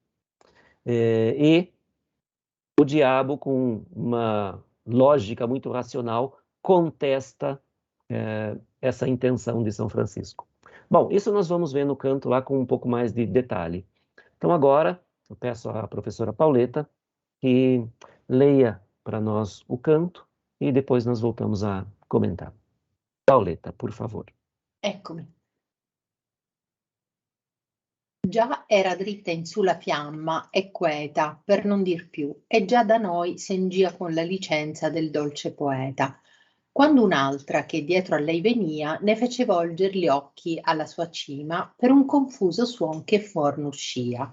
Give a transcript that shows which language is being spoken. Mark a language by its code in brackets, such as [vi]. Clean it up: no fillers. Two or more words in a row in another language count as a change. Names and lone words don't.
[pt] E o diabo, com uma lógica muito racional, contesta essa intenção de São Francisco. Bom, isso nós vamos ver no canto lá com um pouco mais de detalhe. Então agora, eu peço à professora Pauleta que leia para nós o canto e depois nós voltamos a comentar. Pauleta, por favor. [it] Eccomi. Già era dritta in su la fiamma e queta, per non dir più, e già da noi s'engia con la licenza del dolce poeta, quando un'altra che dietro a lei venia ne fece volger gli occhi alla sua cima per un confuso suon che fuor n'uscia.